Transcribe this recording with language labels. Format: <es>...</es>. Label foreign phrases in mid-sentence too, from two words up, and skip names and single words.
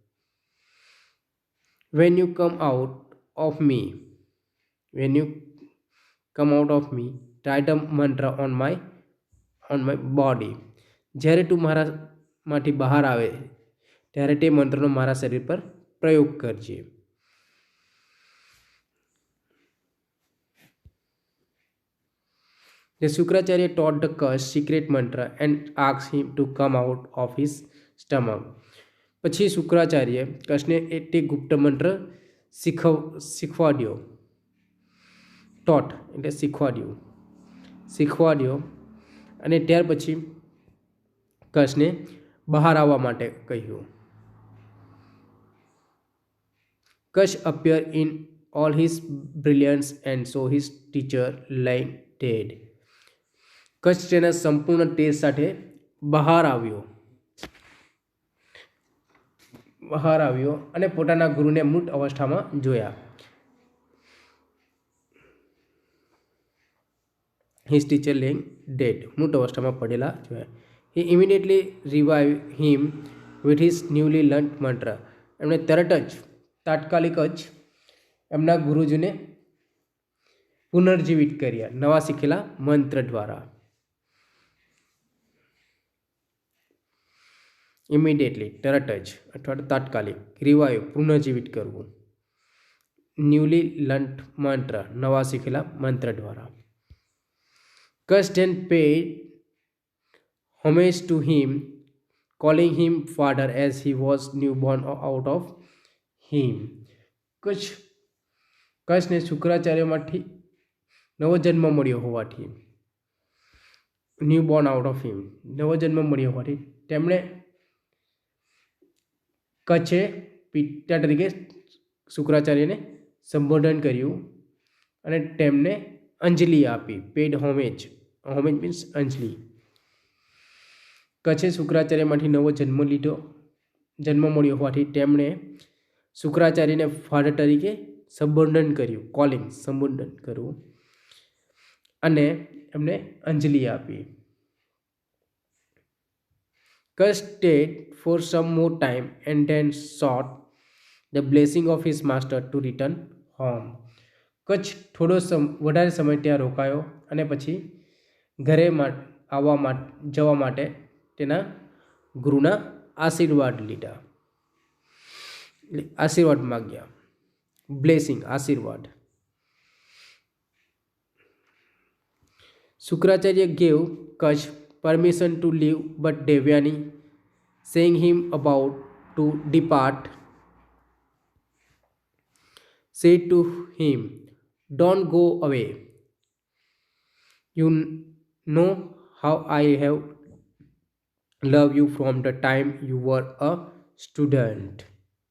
<en>when you come out of me, when you come out of me, try the mantra on my body.</en> <gu>જ્યારે તું મારામાંથી બહાર આવે ત્યારે તે મંત્રનો મારા શરીર પર પ્રયોગ કરજે.</gu> <en>The Shukracharya taught the Kash secret mantra and asked him to come out of his stomach.</en> <gu>પછી શુક્રાચાર્ય કચ્છને તે ગુપ્ત મંત્ર શીખવાડ્યો. ટોટ એટલે શીખવાડ્યો અને ત્યાર પછી કચ્છને બહાર આવવા માટે કહ્યું.</gu> <en>Kash appeared in all his brilliance and saw his teacher lying dead.</en> <gu>કચ્છ તેના સંપૂર્ણ તેજ સાથે બહાર આવ્યો અને પોતાના ગુરુને મૃત અવસ્થામાં જોયા.</gu> <en>His teacher laying dead,</en> <gu>મૃત અવસ્થામાં પડેલા જોયા.</gu> <en>He immediately revived him with his newly learnt mantra.</en> <gu>એમણે તરત જ તાત્કાલિક જ એમના ગુરુજીને પુનર્જીવિત કર્યા નવા શીખેલા મંત્ર દ્વારા. ઇમિડિયેટલી તરત જ અથવા તાત્કાલિક, રિવાઇવ પુનર્જીવિત કરવું,</gu> <en>newly learnt mantra</en> <gu>નવા શીખેલા મંત્ર દ્વારા.</gu> <en>કચ્છ then paid homage to him, calling him father as he was newborn out of him.</en> <gu>કચ્છને શુક્રાચાર્યમાંથી નવો જન્મ મળ્યો હોવાથી,</gu> <en>newborn out of him,</en> <gu>નવો જન્મ મળ્યો હોવાથી તેમણે કચ્છે પિતા તરીકે શુક્રાચાર્યને સંબોધન કર્યું અને તેમને અંજલિ આપી.</gu> <en>paid homage, homage means</en> <gu>અંજલિ. કચ્છે શુક્રાચાર્યમાંથી નવો જન્મ મળ્યો હોવાથી તેમણે શુક્રાચાર્યને ફાધર તરીકે સંબોધન કર્યું, સંબોધન કરવું અને એમને અંજલિ આપી.</gu> <en>Kach stayed for some more time and then sought the blessing of his master to return home.</en> <gu>કચ્છ વધારે સમય ત્યાં રોકાયો અને પછી ઘરે જવા માટે તેના ગુરુના આશીર્વાદ લીધા, આશીર્વાદ માગ્યા. બ્લેસિંગ, આશીર્વાદ.</gu> <en>શુક્રાચાર્ય gave Kach permission to leave, but Devyani, saying him about to depart, said to him, "Don't go away. You know how I have loved you from the time you were a student."</en>